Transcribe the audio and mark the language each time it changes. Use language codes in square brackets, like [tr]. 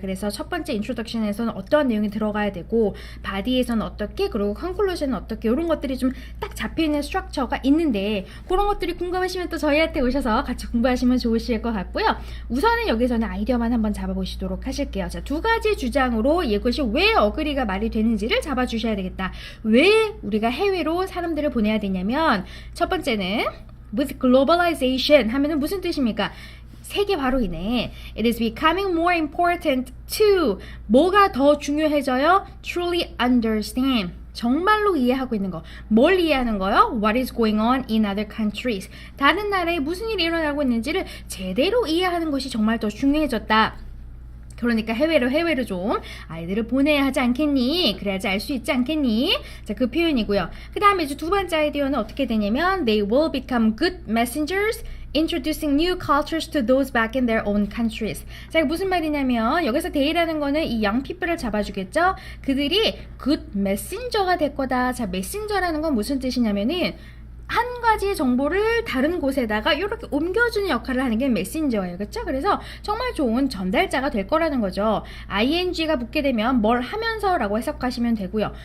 [ko] 그래서 첫 번째 인트로덕션에서는 어떠한 내용이 들어가야 되고, 바디에서는 어떻게, 그리고 컨클루션은 어떻게, 이런 것들이 좀 딱 잡혀있는 스트럭처가 있는데, 그런 것들이 궁금하시면 또 저희한테 오셔서 같이 공부하시면 좋으실 것 같고요. 우선은 여기서는 아이디어만 한번 잡아보시도록 하실게요. 자, 2가지 주장으로 이것이 왜 어그리가 말이 되는지를 잡아주셔야 되겠다. 왜 우리가 해외로 사람들을 보내야 되냐면, 첫 번째는 [en] with globalization [ko] 하면은 무슨 뜻입니까? 세계화로인해 [en] it is becoming more important to, [ko] 뭐가 더 중요해져요? [en] truly understand, [ko] 정말로 이해하고 있는 거. 뭘 이해하는 거요? [en] What is going on in other countries, [ko] 다른 나라에 무슨 일이 일어나고 있는지를 제대로 이해하는 것이 정말 더 중요해졌다. 그러니까 해외로 좀 아이들을 보내야 하지 않겠니? 그래야지 알 수 있지 않겠니? 자, 그 표현이고요. 그 다음에 이제 2번째 아이디어는 어떻게 되냐면 [en] They will become good messengers introducing new cultures to those back in their own countries. [ko] 자, 이게 무슨 말이냐면 여기서 they라는 거는 이 [en] young people [ko] 을 잡아주겠죠? 그들이 good messenger가 될 거다. 자, messenger라는 건 무슨 뜻이냐면은 한 가지 정보를 다른 곳에다가 이렇게 옮겨주는 역할을 하는 게 메신저예요. 그렇죠? 그래서 정말 좋은 전달자가 될 거라는 거죠. ing가 붙게 되면 뭘 하면서 라고 해석하시면 되고요.